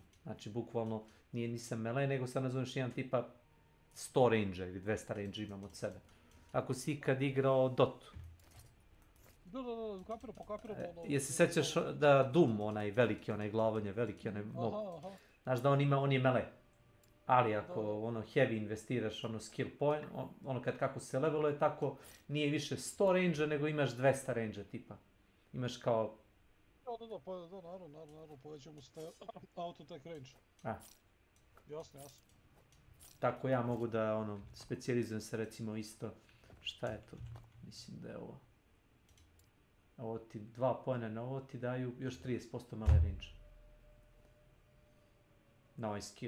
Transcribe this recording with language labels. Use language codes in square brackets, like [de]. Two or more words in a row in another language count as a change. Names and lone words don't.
[sr] Znači, bukvalno, nisam melee, nego sad nazoveš jedan tipa 100 range-a ili 200 range-a imam od sebe. Ako si ikad igrao Dotu. Da, pokapiramo ono... Jesi sećaš da Doom, onaj veliki, onaj glavonje, veliki, onaj mob. Aha. Znaš da on je melee. Ali ako ono heavy investiraš ono skill point, ono kako se leveluje tako, nije više 100 range nego imaš 200 range tipa. Imaš kao... Da, naravno, povećamo se taj [en] auto-attack range. [sr] Jasno. Tako ja mogu da ono, specijalizujem se recimo isto, šta je to, mislim da je ovo. Ovo ti 2 pojena na ovo ti daju još 30% [en] melee range. [sr] Na ovaj skill.